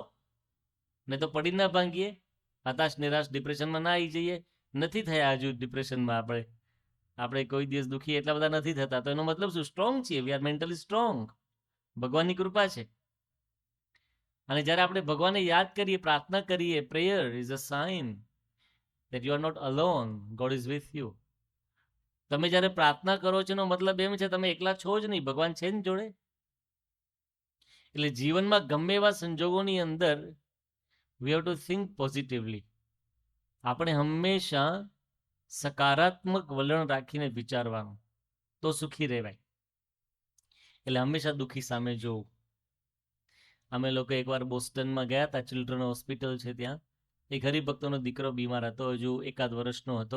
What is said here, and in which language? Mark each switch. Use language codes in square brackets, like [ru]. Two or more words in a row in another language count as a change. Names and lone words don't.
[gu] ને તો પડી ના ભાંગીએ, હતાશ નિરાશ ડિપ્રેશનમાં ના આવી જઈએ. નથી થયા હજુ ડિપ્રેશનમાં, આપણે કોઈ દિવસ દુઃખી એટલા બધા નથી થતા. તો એનો મતલબ શું? સ્ટ્રોંગ છીએ, [en] we are mentally strong. [gu] ભગવાનની કૃપા છે. અને જ્યારે આપણે ભગવાનને યાદ કરીએ, પ્રાર્થના કરીએ, [en] prayer is a sign that you are not alone, God is with you. [gu] તમે જ્યારે પ્રાર્થના કરો છો એનો મતલબ એમ છે તમે એકલા છો જ નહીં, ભગવાન છે ને જોડે. એટલે જીવનમાં ગમે એવા સંજોગોની અંદર [en] we have to think positively. [gu] આપણે હંમેશા સકારાત્મક વલણ રાખીને વિચારવાનું, તો સુખી રહેવાય. એટલે હંમેશા દુઃખી સામે જોવું. અમે લોકો એકવાર બોસ્ટનમાં ગયા હતા, [en] children hospital [gu] છે ત્યાં. એક હરિભક્તોનો દીકરો બીમાર હતો, હજુ 1 વર્ષનો હતો.